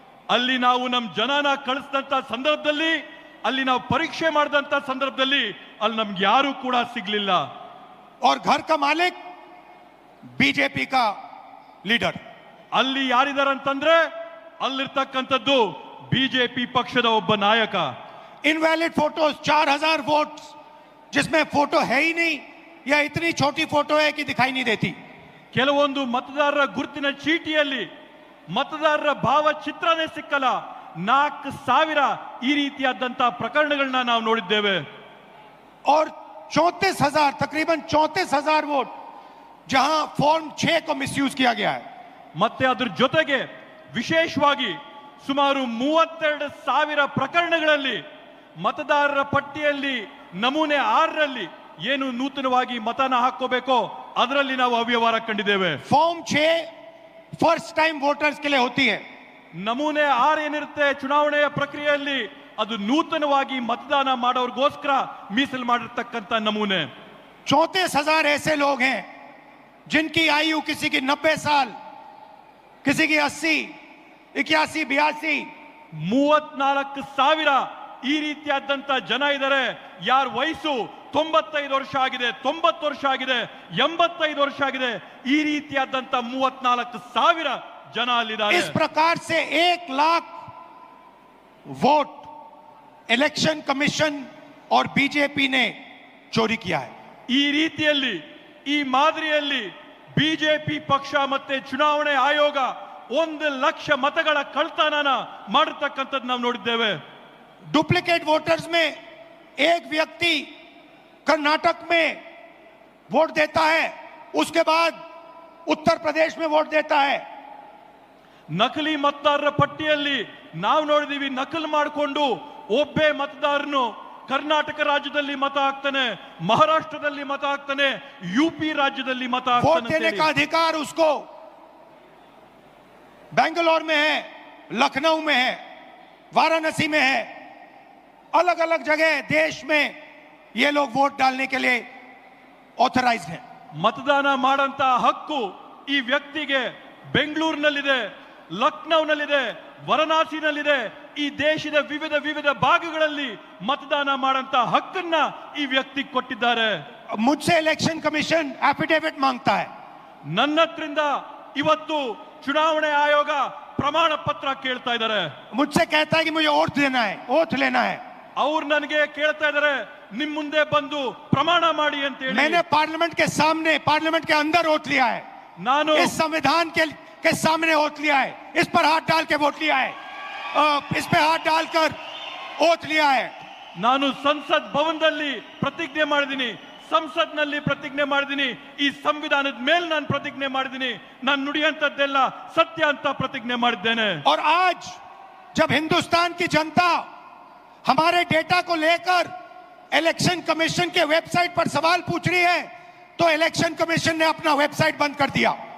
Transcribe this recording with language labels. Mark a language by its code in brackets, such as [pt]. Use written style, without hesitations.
[kn] ಅಲ್ಲಿ ನಾವು ನಮ್ಮ ಜನನ ಕಳಿಸಿದಂತ ಸಂದರ್ಭದಲ್ಲಿ, ಅಲ್ಲಿ ನಾವು ಪರೀಕ್ಷೆ ಮಾಡಿದಂತ ಸಂದರ್ಭದಲ್ಲಿ ಅಲ್ಲಿ ನಮ್ಗೆ ಯಾರು ಕೂಡ ಸಿಗ್ಲಿಲ್ಲ. [hi] और घर का मालिक बीजेपी का लीडर। [kn] ಅಲ್ಲಿ ಯಾರಿದ್ದಾರೆ ಅಂತಂದ್ರೆ ಅಲ್ಲಿರ್ತಕ್ಕಂಥದ್ದು ಬಿಜೆಪಿ ಪಕ್ಷದ ಒಬ್ಬ ನಾಯಕ. [hi] इनवैलिड फोटोज 4,000 वोट जिसमें फोटो है ही नहीं या इतनी छोटी फोटो है कि दिखाई नहीं देती। [kn] ಕೆಲವೊಂದು ಮತದಾರರ ಗುರುತಿನ ಚೀಟಿಯಲ್ಲಿ ಮತದಾರರ ಭಾವಚಿತ್ರನೇ ಸಿಕ್ಕಲ್ಲ. 4,000 ಈ ರೀತಿಯಾದಂತ ಪ್ರಕರಣಗಳನ್ನ ನಾವು ನೋಡಿದ್ದೇವೆ. [hi] और 34,000 तकरीबन 34,000 वोट जहां फॉर्म 6 को मिसयूज किया गया है। [kn] ಮತ್ತೆ ಅದ್ರ ಜೊತೆಗೆ ವಿಶೇಷವಾಗಿ ಸುಮಾರು 32,000 ಪ್ರಕರಣಗಳಲ್ಲಿ ಮತದಾರರ ಪಟ್ಟಿಯಲ್ಲಿ ನಮೂನೆ 6ರಲ್ಲಿ ಏನು ನೂತನವಾಗಿ ಮತನ ಹಾಕೋಬೇಕೋ ಅದರಲ್ಲಿ ನಾವು ಅವ್ಯವಹಾರ ಕಂಡಿದ್ದೇವೆ. [hi] फॉर्म 6 फर्स्ट टाइम वोटर्स के लिए होती है। [kn] ನಮೂನೆ 6 ಏನಿರುತ್ತೆ ಚುನಾವಣೆಯ ಪ್ರಕ್ರಿಯೆಯಲ್ಲಿ ಅದು ನೂತನವಾಗಿ ಮತದಾನ ಮಾಡೋರ್ಗೋಸ್ಕರ ಮೀಸಲು ಮಾಡಿರ್ತಕ್ಕಂಥ ನಮೂನೆ. [hi] 34,000 ऐसे लोग हैं जिनकी आयु किसी की 90 साल, किसी की 80, 81, 82। [kn] 34,000 ಈ ರೀತಿಯಾದಂತ ಜನ ಇದ್ದಾರೆ. ಯಾರ ವಯಸ್ಸು 95 ವರ್ಷ ಆಗಿದೆ, 90 ವರ್ಷ ಆಗಿದೆ, 85 ವರ್ಷ ಆಗಿದೆ. ಈ ರೀತಿಯಾದಂತ 34,000 ಜನ ಅಲ್ಲಿದ್ದಾರೆ. [hi] इस प्रकार से 1 लाख वोट इलेक्शन कमीशन और बीजेपी ने चोरी किया है। [kn] ಈ ರೀತಿಯಲ್ಲಿ ಈ ಮಾದರಿಯಲ್ಲಿ ಬಿಜೆಪಿ ಪಕ್ಷ ಮತ್ತೆ ಚುನಾವಣೆ ಆಯೋಗ 1,00,000 ಮತಗಳ ಕಳ್ತನನ ಮಾಡಿರ್ತಕ್ಕಂಥದ್ದು ನಾವು ನೋಡಿದ್ದೇವೆ. [hi] डुप्लीकेट वोटर्स में एक व्यक्ति कर्नाटक में वोट देता है, उसके बाद उत्तर प्रदेश में वोट देता है। [kn] ನಕಲಿ ಮತದಾರರ ಪಟ್ಟಿಯಲ್ಲಿ ನಾವು ನೋಡಿದೀವಿ, ನಕಲು ಮಾಡಿಕೊಂಡು ಒಬ್ಬೇ ಮತದಾರನು ಕರ್ನಾಟಕ ರಾಜ್ಯದಲ್ಲಿ ಮತ ಹಾಕ್ತಾನೆ, ಮಹಾರಾಷ್ಟ್ರದಲ್ಲಿ ಮತ ಹಾಕ್ತಾನೆ, ಯುಪಿ ರಾಜ್ಯದಲ್ಲಿ ಮತ [hi] वोट देने का [kn] ಹಾಕ್ತಾನೆ. [hi] अधिकार उसको बेंगलोर में है, लखनऊ में है, वाराणसी में है, अलग अलग जगह देश में ये लोग वोट डालने के लिए ऑथराइज्ड हैं। [kn] ಮತದಾನ ಮಾಡಂತ ಹಕ್ಕು ಈ ವ್ಯಕ್ತಿಗೆ ಬೆಂಗಳೂರಿನಲ್ಲಿದೆ, ಲಕ್ನೌನಲ್ಲಿದೆ, ವಾರಣಾಸಿನಲ್ಲಿದೆ. ಈ ದೇಶದ ವಿವಿಧ ಭಾಗಗಳಲ್ಲಿ ಮತದಾನ ಮಾಡಂತ ಹಕ್ಕನ್ನ ಈ ವ್ಯಕ್ತಿ ಕೊಟ್ಟಿದ್ದಾರೆ. [hi] मुझसे इलेक्शन कमीशन एफिडेविट मांगता है। [kn] ನನ್ನ ಹತ್ರಿಂದ ಇವತ್ತು ಚುನಾವಣೆ ಆಯೋಗ ಪ್ರಮಾಣ ಪತ್ರ ಕೇಳ್ತಾ ಇದ್ದಾರೆ. [hi] मुझसे कहता है कि मुझे ओथ लेना है। [kn] ಅವ್ರು ನನಗೆ ಕೇಳ್ತಾ ಇದ್ದಾರೆ, ನಿಮ್ ಮುಂದೆ ಬಂದು ಪ್ರಮಾಣ ಮಾಡಿ ಅಂತ ಹೇಳಿ. [hi] मैंने पार्लियामेंट के सामने, पार्लियामेंट के अंदर ओथ लिया है, [kn] ನಾನು [hi] इस संविधान के सामने ओथ लिया है, इस पर हाथ डाल के वोट लिया है, इस पे हाथ डालकर ओथ लिया है। [kn] ನಾನು ಸಂಸತ್ ಭವನದಲ್ಲಿ ಪ್ರತಿಜ್ಞೆ ಮಾಡಿದ್ದೀನಿ, ಸಂಸತ್ನಲ್ಲಿ ಪ್ರತಿಜ್ಞೆ ಮಾಡಿದ್ದೀನಿ, ಈ ಸಂವಿಧಾನದ ಮೇಲೆ ನಾನು ಪ್ರತಿಜ್ಞೆ ಮಾಡಿದ್ದೀನಿ, ನಾನು ನುಡಿಯಂತದ್ದೆಲ್ಲ ಸತ್ಯ ಅಂತ ಪ್ರತಿಜ್ಞೆ ಮಾಡಿದ್ದೇನೆ. [hi] और आज जब हिंदुस्तान की जनता हमारे डेटा को लेकर इलेक्शन कमीशन के वेबसाइट पर सवाल पूछ रही है, तो इलेक्शन कमीशन ने अपना वेबसाइट बंद कर दिया।